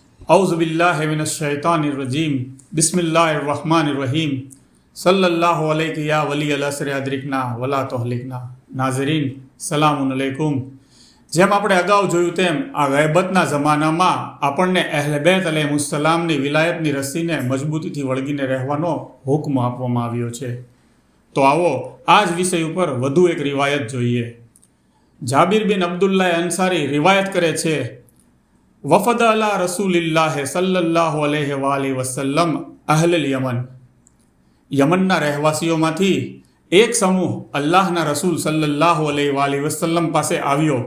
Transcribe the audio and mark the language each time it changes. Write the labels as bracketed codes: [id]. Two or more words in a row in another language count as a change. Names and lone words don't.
[ar] أعوذ بالله من الشيطان الرجيم بسم الله الرحمن الرحيم صلى الله عليه يا ولي العصر أدركنا ولا تهلكنا. नाज़रीन سلام عليكم. [gu] જેમ આપણે અગાઉ જોયું તેમ આ ગૈબતના જમાનામાં આપણને અહલે બેત અલૈહિસ્સલામની વિલાયતની રસ્સીને મજબૂતીથી વળગીને રહેવાનો હુકમ આપવામાં આવ્યો છે। તો આવો આ જ વિષય ઉપર વધુ એક રિવાયત જોઈએ। જાબિર બિન અબ્દુલ્લાહ અંસારી રિવાયત કરે છે, [ar] وفد على رسول الله صلى الله عليه وسلم أهل اليمن, [gu] યમનના રહેવાસીઓમાંથી એક સમૂહ અલ્લાહના રસૂલ [ar] صلى الله عليه وسلم [gu] પાસે આવ્યો।